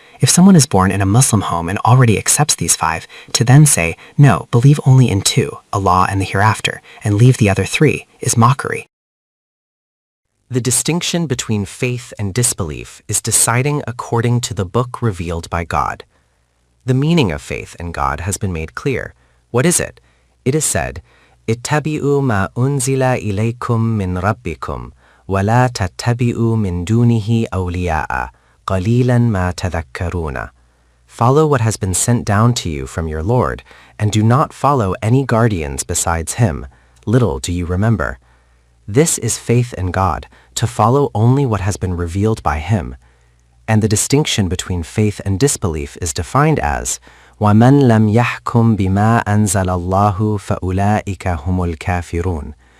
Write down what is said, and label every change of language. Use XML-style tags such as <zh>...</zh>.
<en>If someone is born in a Muslim home and already accepts these 5, to then say, no, believe only in 2, Allah and the hereafter, and leave the other 3, is mockery. The distinction between faith and disbelief is deciding according to the book revealed by God. The meaning of faith in God has been made clear. What is it? It is said,</en> <ar>اتَّبِعُوا مَا أُنزِلَ إِلَيْكُم مِّن رَبِّكُمْ وَلَا تَتَّبِعُوا مِن دُونِهِ أَوْلِيَاءَ قَلِيلًا مَا تَذَكَّرُونَ.</ar> <en>Follow what has been sent down to you from your Lord, and do not follow any guardians besides Him. Little do you remember. This is faith in God, to follow only what has been revealed by Him. And the distinction between faith and disbelief is defined as</en> <ar>وَمَنْ لَمْ يَحْكُمْ بِمَا أَنزَلَ اللَّهُ فَأُولَٰئِكَ هُمُ الْكَافِرُونَ.</ar>